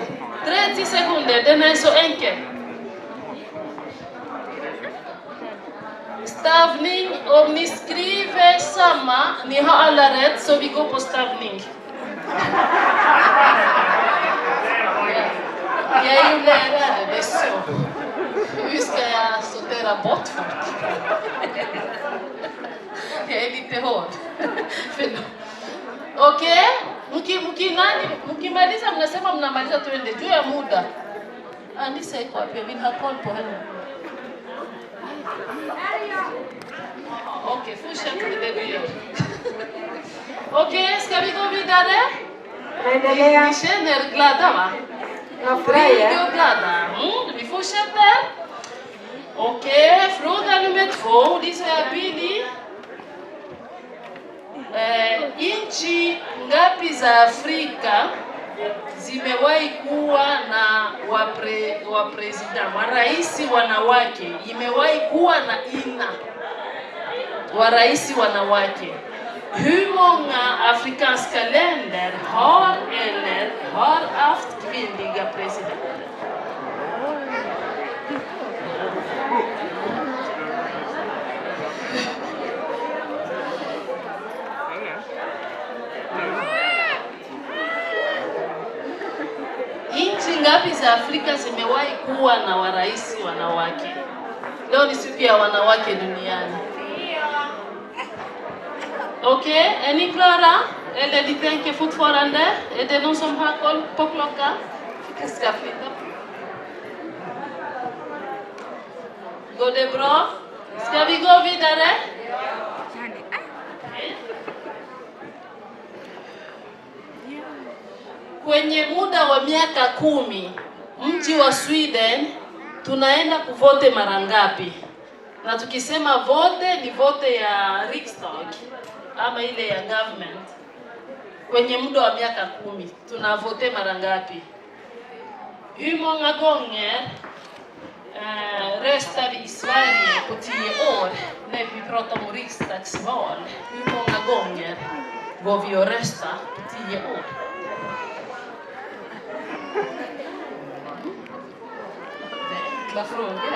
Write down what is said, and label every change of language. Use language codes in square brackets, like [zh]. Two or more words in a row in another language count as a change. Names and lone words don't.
[sv] 30 sekunder, den är så enkel. Stavning, om ni skriver samma, ni har alla rätt, så vi går på stavning. Jag är ju lärare, det är så. Hur ska jag sortera bort folk? Jag är lite hård. Okej? [sw] Mkimaliza mnasema mnamaliza tuende juu ya muda. Anisa iko wapi? [sv] Vill ha koll på henne. Okej, fortsätt med det du gör. Okej, ska vi gå vidare? Ni känner er glada, va? Riktigt glada. Vi fortsätter. Okej, fråga nummer 2. This är Billy. [sw] Nchi ngapi za Afrika zimewahi kuwa na marais wanawake? Imewahi kuwa na warais wanawake. [sv] Hur många afrikanska länder har haft kvinnliga presidenter? [sw] Nchi ngapi za Afrika zimewahi kuwa na warais wanawake? Leo ni siku ya wanawake duniani. [sv] Okej, är ni klara? Eller de tänker fortfarande? Är det någon som har koll på klockan? Jag ska flytta. Går det bra? Ska vi gå vidare? [sw] Kwenye muda wa miaka 10, mji wa Sweden tunaenda kuvote mara ngapi? Na tukisema vote ni vote ya Riksdag ama ile ya government. Kwenye muda wa miaka 10 tunavote mara ngapi? [sv] Hur många gånger röstar vi i Sverige på 10 år när vi pratar om riksdagsval? Hur många gånger går vi och röstar på 10 år? Enkla frågor.